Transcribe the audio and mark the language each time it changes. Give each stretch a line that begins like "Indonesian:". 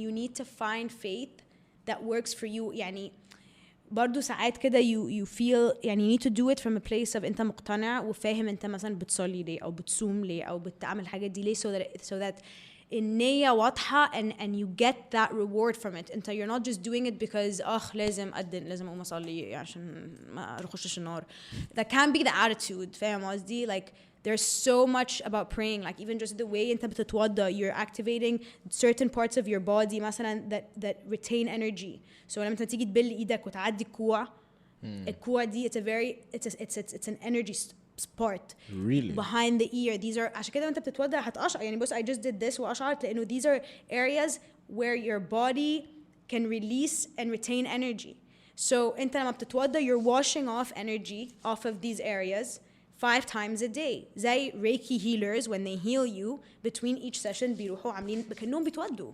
English: You need to find faith that works for you.
Arabic: يعني برضو ساعات كده
English: you feel
Arabic: يعني
English: you need to do it from a place of
Arabic: انت مقتنع وفاهم انت مثلا بتصلي ليه او بتصوم ليه او بتعمل الحاجات دي ليه,
English: so that
Arabic: النية واضحة
English: and you get that reward from it.
Arabic: انت
English: you're not just doing it because
Arabic: لازم اقوم اصلي عشان ما اخشش النار.
English: That can't be the attitude.
Arabic: فاهم قصدي؟
English: Like, there's so much about praying, like even just the way
Arabic: انت بتتوضى,
English: you're activating certain parts of your body
Arabic: مثلا
English: that retain energy. So
Arabic: لما انت تيجي تبل ايدك وتعدي الكوع دي,
English: it's an energy part really behind the ear. These are
Arabic: عشان كده وانت بتتوضى هتقشعر. يعني بص,
English: I just did this
Arabic: وقشعرت لانه
English: these are areas where your body can release and retain energy. So
Arabic: انت لما بتتوضى,
English: you're washing off energy off of these areas 5 times a day.
Arabic: زي
English: Reiki healers, when they heal you between each session
Arabic: بيروحوا عاملين كأنهم بيتوضوا.